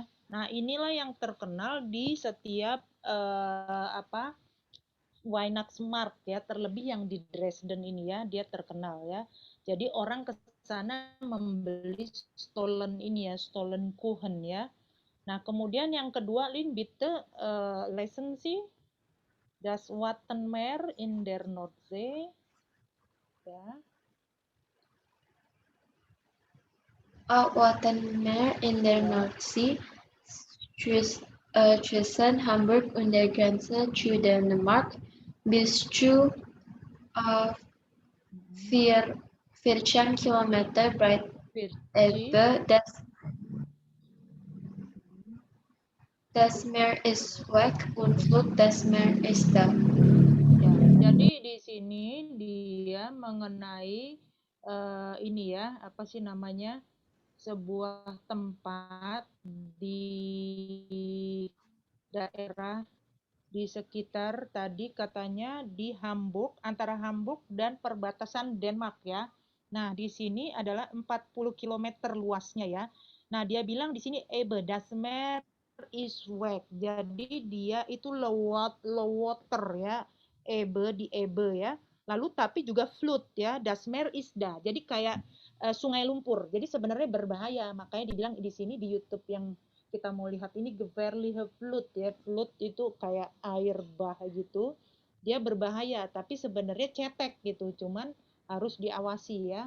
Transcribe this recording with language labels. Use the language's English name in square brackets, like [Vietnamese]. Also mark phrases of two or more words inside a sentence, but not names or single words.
[Indonesian] Nah, inilah yang terkenal di setiap apa? Weihnachtsmarkt ya, terlebih yang di Dresden ini ya, dia terkenal ya. Jadi orang ke sana membeli stolen ini ya, [German] stolen Kuchen [Indonesian] ya. Nah, kemudian yang kedua, Lin, [German] bitte lesen Sie das Wattenmeer in der Nordsee ya. Wattenmeer in der Ya. Nordsee zwischen Hamburg und der Grenze zu Dänemark bis zu äh, Mhm. 14 Kilometer breit. Virgi. Das Meer ist weg und Flut das Meer ist da. [Indonesian] Ya, jadi di sini dia mengenai ini ya, apa sih namanya? Sebuah tempat di daerah di sekitar tadi katanya di Hamburg, antara Hamburg dan perbatasan Denmark ya. Nah, di sini adalah 40 kilometer luasnya ya. Nah, dia bilang di sini Ebe, [German] das Meer is weg. [Indonesian] Jadi dia itu [English] low water [Indonesian] ya. Ebe di Ebe ya. Lalu tapi juga flood ya, [German] das Meer is da. [Indonesian] Jadi kayak sungai lumpur. Jadi sebenarnya berbahaya. Makanya dibilang di sini di YouTube yang kita mau lihat ini Gevaarlijke Flood ya. Flood itu kayak air bah gitu. Dia berbahaya, tapi sebenarnya cetek gitu. Cuman harus diawasi ya.